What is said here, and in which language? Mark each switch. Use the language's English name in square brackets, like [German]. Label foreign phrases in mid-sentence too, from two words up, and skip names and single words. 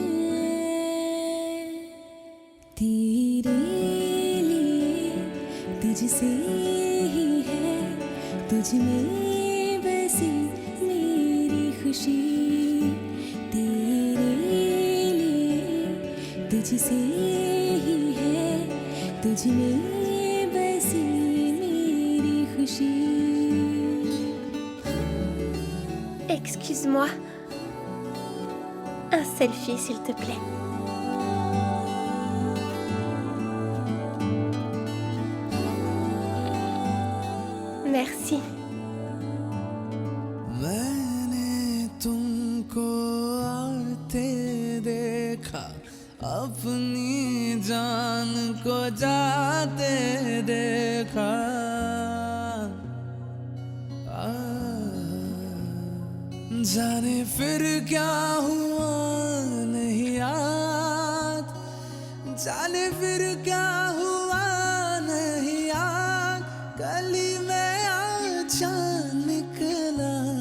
[Hindi] तेरे लिए तुझसे ही है तुझ में बसी मेरी खुशी तेरे लिए तुझसे ही है तुझ में बसी मेरी खुशी [French] Excuse-moi. Un selfie, s'il te plaît. Merci. [Hindi] मैंने तुमको आते देखा अपनी जान को जाते देखा जाने फिर क्या हुआ नहीं याद जाने फिर क्या हुआ नहीं याद गली में अच्छा निकला